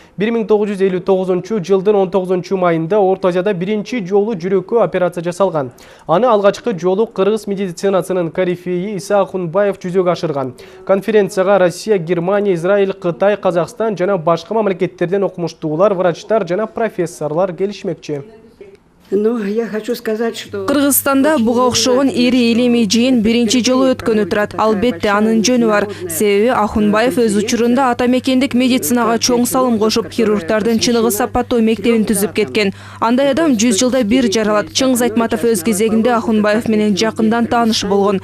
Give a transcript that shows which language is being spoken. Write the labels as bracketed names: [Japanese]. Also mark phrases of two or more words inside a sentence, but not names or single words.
[Kyrgyz] 1959 жылдын 19 майында Орто Азияда биринчи жолу жүрөккө операция жасалган. Аны алгачкы жолу кыргыз медицинасынын корифейи Иса Ахунбаев жүзөгө ашырган. Конференцияга Россия, Германия, Израиль, Кытай, Казакстан жана башка мамлекеттерден окумуштуулар, врачтар жана профессорлор келишмекчи. [Russian] Я хочу сказать, что [Kyrgyz] Кыргызстанда буга окшогон ири илимий жыйын биринчи жолу өткөнү турат. Албетте анын жөнү бар. Себеби Ахунбаев өз учурунда ата мекендик медицинага чоң салым кошуп, хирургдардын чыныгы сапаттуу мектебин түзүп кеткен. Андай адам 100 жылда бир жаралат. Чыңгыз Айтматов өз кезегинде Ахунбаев менен жакындан тааныш болгон.